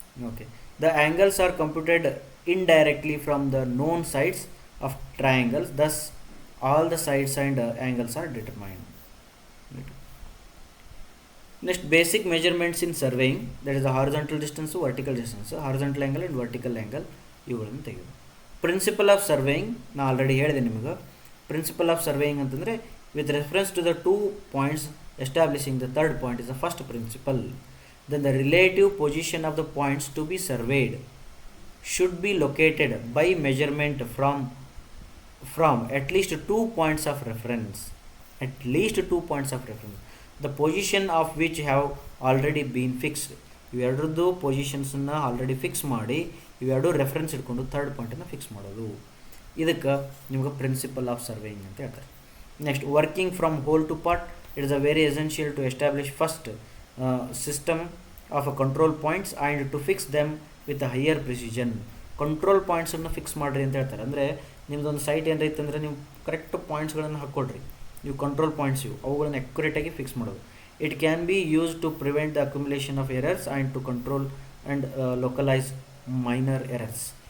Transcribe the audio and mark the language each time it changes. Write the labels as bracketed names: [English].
[English] Okay, the angles are computed indirectly from the known sides of triangles, thus all the sides and angles are determined. Next, basic measurements in surveying, that is the horizontal distance, vertical distance, horizontal angle and vertical angle, [Kannada] ಇವುಗಳನ್ನು ತೆಗೆಯೋದು. Principle of surveying ನಾ already ಹೇಳಿದೆ ನಿಮಗೆ. [English] Principle of surveying ಅಂತಂದರೆ with reference to the 2 points establishing the third point is the first principle. Then the relative position of the points to be surveyed should be located by measurement from at least 2 points of reference. At least 2 points of reference. The position of which have already been fixed. [Kannada] ಇವೆರಡರದ್ದು ಪೊಸಿಷನ್ಸನ್ನು already fix ಮಾಡಿ ಇವೆರಡು reference ಇಟ್ಕೊಂಡು third ಪಾಯಿಂಟನ್ನು fix ಮಾಡೋದು. ಇದಕ್ಕೆ ನಿಮ್ಗೆ principle of surveying ಅಂತ ಹೇಳ್ತಾರೆ. [English] Next, working from whole to part, it is a very essential to establish first system of a control points and to fix them with a higher precision. [Kannada] Control ಪಾಯಿಂಟ್ಸನ್ನು fix ಮಾಡಿರಿ ಅಂತ ಹೇಳ್ತಾರೆ. ಅಂದರೆ ನಿಮ್ಮದೊಂದು site ಏನಾರ ಇತ್ತಂದರೆ ನೀವು correct ಪಾಯಿಂಟ್ಸ್ಗಳನ್ನು ಹಾಕ್ಕೊಡ್ರಿ. ನೀವು control points ಅವುಗಳನ್ನು ಅಕ್ಯುರೇಟಾಗಿ fix ಮಾಡೋದು. [English] It can be use to prevent the accumulation of errors and to control and localise minor errors.